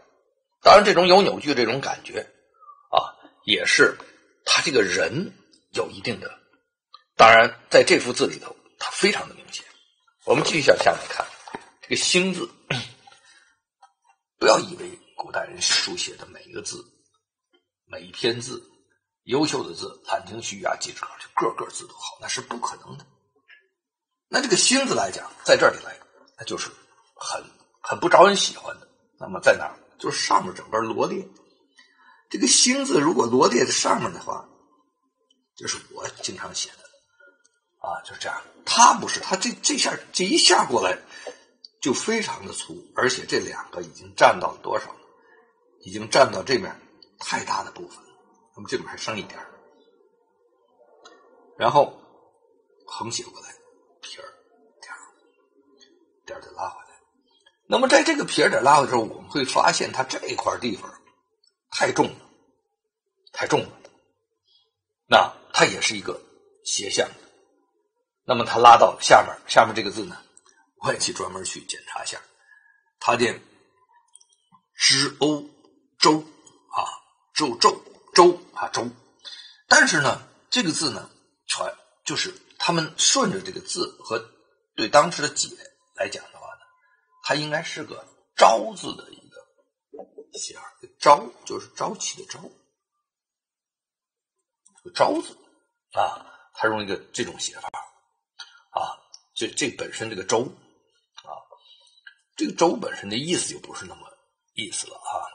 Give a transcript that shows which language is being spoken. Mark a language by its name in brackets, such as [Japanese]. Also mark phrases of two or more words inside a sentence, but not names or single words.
[Chinese] 當然，這種有扭矩這種感覺也是他這個人有一定的，當然在這幅字裡頭它非常的明顯。我們繼續向下來看這個興字，不要以為古代人書寫的每一個字每一篇字優秀的字《蘭亭序》啊记事稿就个個字都好，那是不可能的。那這個興字來講，在這裡來那就是很不招人喜歡的。那麼在哪兒？就是上面整個羅列。這個興字如果羅列在上面的話，這是我經常寫的啊，就是這樣。它不是，它這一下過來就非常的粗，而且這兩個已經占到了多少？已經占到這面太大的部分了，那麼這邊還剩一點，然後橫寫過來，撇兒點再拉回來。那麼在這個撇點拉回來之後，我們會發現它這塊地方太重了，那它也是一個斜向的。那麼它拉到下面這個字呢，我也去專門去檢查一下，它念支甌周啊，周，但是呢，這個字呢，就是他們順着這個字和對當時的解來講的話呢，它應該是個朝字的一個寫法，朝就是朝氣的朝，這個朝字啊，它用一個這種寫法啊，這本身這個周啊，這個周本身的意思就不是那麼意思了啊。